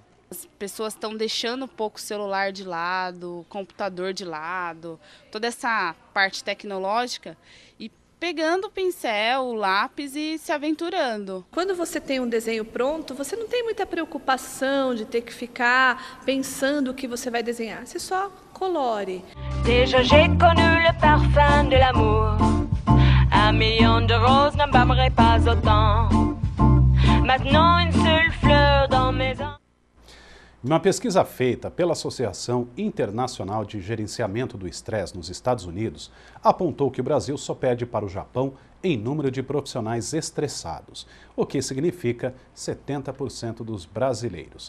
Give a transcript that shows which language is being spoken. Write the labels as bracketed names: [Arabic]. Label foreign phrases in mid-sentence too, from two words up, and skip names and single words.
[Portuguese] As pessoas estão deixando um pouco o celular de lado, o computador de lado, toda essa parte tecnológica e pegando o pincel, o lápis e se aventurando. Quando você tem um desenho pronto, você não tem muita preocupação de ter que ficar pensando o que você vai desenhar. Você só colore. [French] Déjà j'ai connu le parfum de l'amour. Un million de roses n'embaumerait pas autant. Maintenant une seule fleur dans mes ans. [Portuguese] Uma pesquisa feita pela Associação Internacional de Gerenciamento do Estresse nos Estados Unidos apontou que o Brasil só perde para o Japão em número de profissionais estressados, o que significa 70% dos brasileiros.